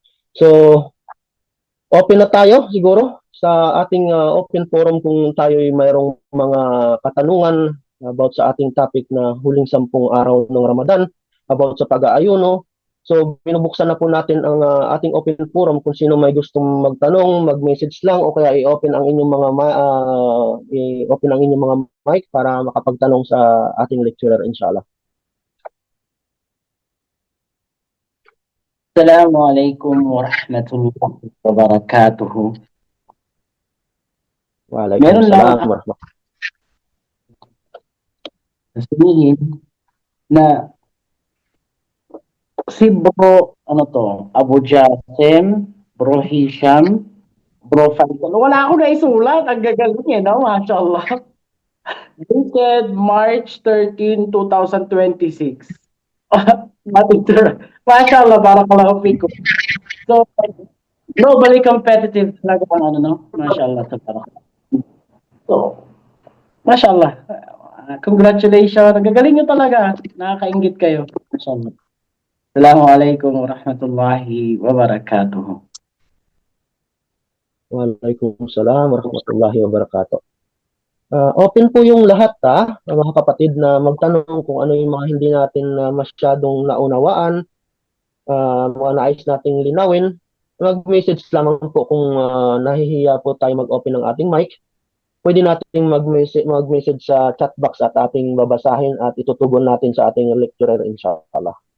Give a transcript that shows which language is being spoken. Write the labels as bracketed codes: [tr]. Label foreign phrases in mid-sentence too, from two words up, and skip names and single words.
[tl] So, open na tayo siguro sa ating [en] open forum [tl] kung tayo ay mayroong mga katanungan about sa ating topic na huling 10 araw ng Ramadan, about sa pag-aayuno. So, binubuksan na po natin ang ating [en] open forum [tl] kung sino may gustong magtanong, mag-message lang o kaya i-open ang inyong mga mic para makapagtanong sa ating lecturer, [ar] إن شاء الله. السلام عليكم ورحمة الله وبركاته. [tl] Meron lang [ar] وعليكم السلام ورحمة الله. [tl] sabihin na si Bro, Abu Jasim, Bro Hisham, Bro Faisal. Wala ako na isulat. Ang gagaling eh, no? [ar] ما شاء الله. [tl] Dated March 13, 2026. [ar] ما شاء الله، بارك الله فيكم. [tl] So, [en] globally competitive [tl] talaga ang [ar] ما شاء الله. So, ما شاء الله. [tl] Congratulations. Ang gagaling nyo talaga. Nakakaingit kayo. [ar] ما شاء الله. السلام عليكم ورحمة الله وبركاته. وعليكم السلام ورحمة الله وبركاته. [tl] Open po yung lahat, mga kapatid, na magtanong kung ano yung mga hindi natin masyadong naunawaan, mga nais nating linawin. Mag-message lamang po kung nahihiya po tayo mag-open ng ating mic. Pwede nating mag-message sa chat box at ating babasahin at itutugon natin sa ating lecturer, [ar] إن شاء الله.